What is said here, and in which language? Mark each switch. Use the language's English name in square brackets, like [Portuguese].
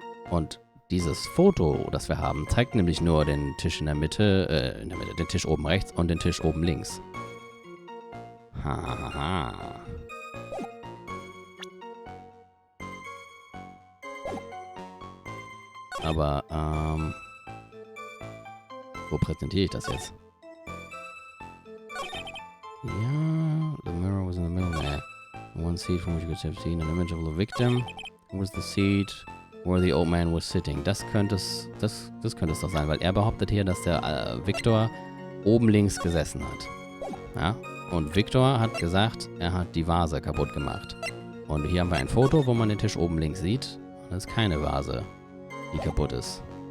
[German] Und dieses Foto, das wir haben, zeigt nämlich nur den Tisch in der Mitte, den Tisch oben rechts und den Tisch oben links. Hahaha. Aber, wo präsentiere ich das jetzt? [English] Ja, the mirror was in the middle there. One seat from which you could have seen an image of the victim was the seat where the old man was sitting. [German] Das könnte es doch sein, weil er behauptet hier, dass der Victor oben links gesessen hat. Ja? Und Victor hat gesagt, er hat die Vase kaputt gemacht. Und hier haben wir ein Foto, wo man den Tisch oben links sieht. Und das ist keine Vase, die kaputt ist.